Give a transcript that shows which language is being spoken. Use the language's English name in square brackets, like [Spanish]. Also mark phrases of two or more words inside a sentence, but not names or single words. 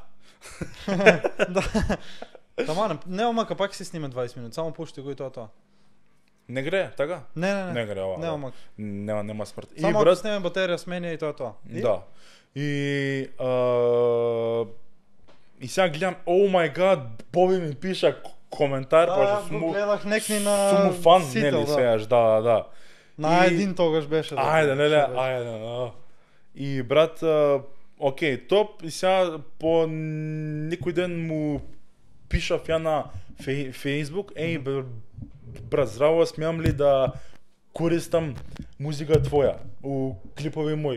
[Macedonian] Да. Тама, нема мака, пак си сниме 20 минути, само пушти го и тоа. Не гре, така? Не. Не гре ова. Нема да. мака. Нема смрт. И Само ако брат, снеме батерија, сменија и тоа. И? да. И сега гледам, [English] oh my god, [Macedonian] Боби ми пиша коментар, Да, пошто го сум гледах некни на сум фан, Сител, нели, да. сеаш, да. На И- един тогаш беше. да. Ајде, леле, Што беше? ајде. И брат, окей, топ, и сега по некој ден му пишав ја на Facebook, еј, брат, здраво, смеам ли да користам музика твоја у клипови мои?